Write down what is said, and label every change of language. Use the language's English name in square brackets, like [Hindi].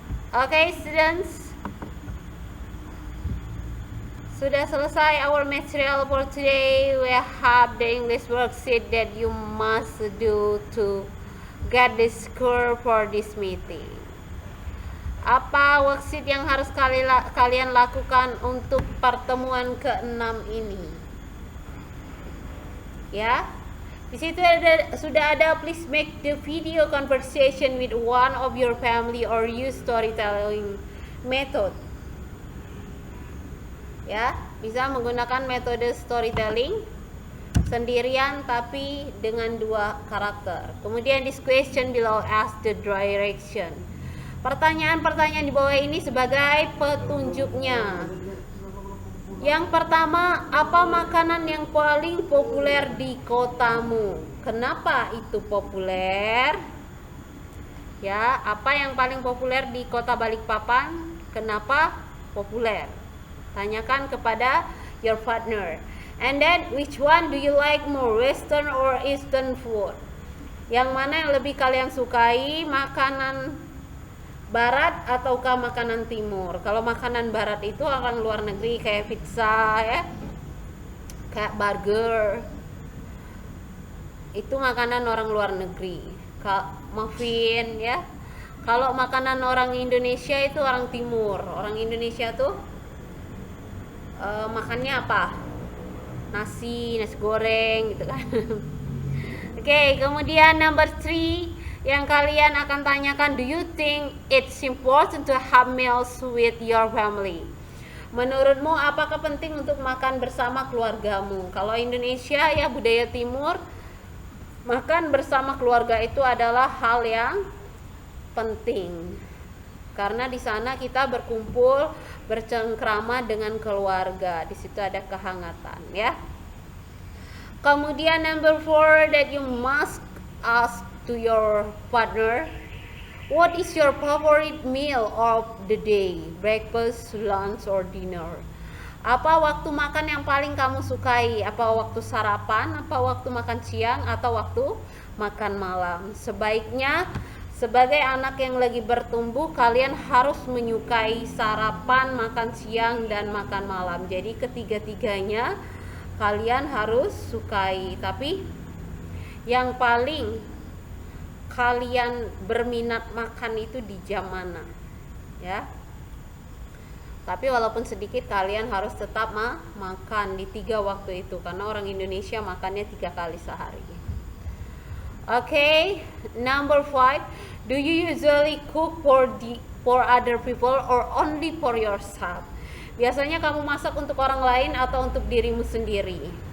[English] Oke, students. [Indonesian] Sudah selesai [English] our material for today. We have the English worksheet that you must do to get the score for this meeting. [Indonesian] Apa worksheet yang harus kalian lakukan untuk pertemuan ke-6 ini? Ya. Di situ sudah ada, [English] please make the video conversation with one of your family or use storytelling method. [Indonesian] Ya, bisa menggunakan metode storytelling sendirian tapi dengan 2 karakter. Kemudian [English] this question below ask the direction. [Indonesian] Pertanyaan-pertanyaan di bawah ini sebagai petunjuknya. Yang pertama, apa makanan yang paling populer di kotamu? Kenapa itu populer? Ya, apa yang paling populer di kota Balikpapan? Kenapa populer? Tanyakan kepada [English] your partner. And then, which one do you like more, Western or Eastern food? [Indonesian] Yang mana yang lebih kalian sukai, makanan Barat ataukah makanan Timur? Kalau makanan Barat itu orang luar negeri kayak pizza ya, kayak burger, itu makanan orang luar negeri. Muffin ya. Kalau makanan orang Indonesia itu orang Timur. Orang Indonesia tuh makannya apa? Nasi goreng gitu kan. Oke, kemudian [English] number 3 [Indonesian] yang kalian akan tanyakan, [English] do you think it's important to have meals with your family? [Indonesian] Menurutmu apakah penting untuk makan bersama keluargamu? Kalau Indonesia ya, budaya Timur, makan bersama keluarga itu adalah hal yang penting. Karena di sana kita berkumpul, bercengkrama dengan keluarga. Di situ ada kehangatan ya. Kemudian [English] number 4 that you must ask to your partner, what is your favorite meal of the day? Breakfast, lunch, or dinner? [Indonesian] Apa waktu makan yang paling kamu sukai? Apa waktu sarapan, apa waktu makan siang, atau waktu makan malam? Sebaiknya sebagai anak yang lagi bertumbuh, kalian harus menyukai sarapan, makan siang, dan makan malam. Jadi ketiga-tiganya kalian harus sukai. Tapi yang paling kalian berminat makan itu di jam mana ya? Tapi walaupun sedikit, kalian harus tetap makan di 3 waktu itu, karena orang Indonesia makannya 3 kali sehari. [English] Oke, number 5, do you usually cook for other people or only for yourself? [Indonesian] Biasanya kamu masak untuk orang lain atau untuk dirimu sendiri?